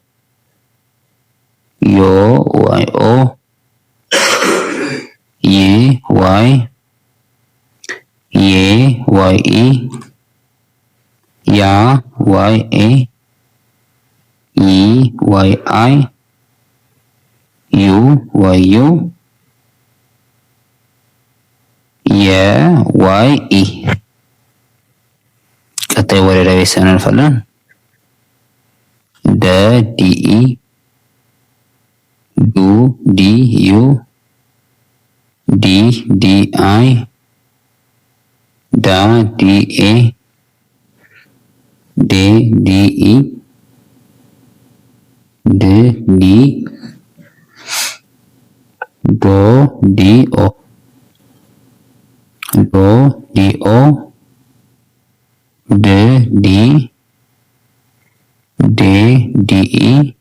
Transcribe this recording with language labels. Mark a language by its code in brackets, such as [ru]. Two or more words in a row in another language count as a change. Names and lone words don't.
[am] ዮ ዋይ ኦ ይ ዋይ ዬ ዋይ ኢ ያ ዋይ ኤ ይ ዋይ አይ ዩ ዋይ ዩ የ ዋይ ኢ። ቀጣይ ወደ ዳ ቤተሰብ እናልፋለን። ደ ዲ ኢ ዱ ዲ ዩ ዲ ዲ አይ ዳ ዲ ኤ ዴ ዲ ኢ ድ ዲ ዶ ዲ ኦ ዶ ዲ ኦ ድ ዲ ዴ ዲ ኢ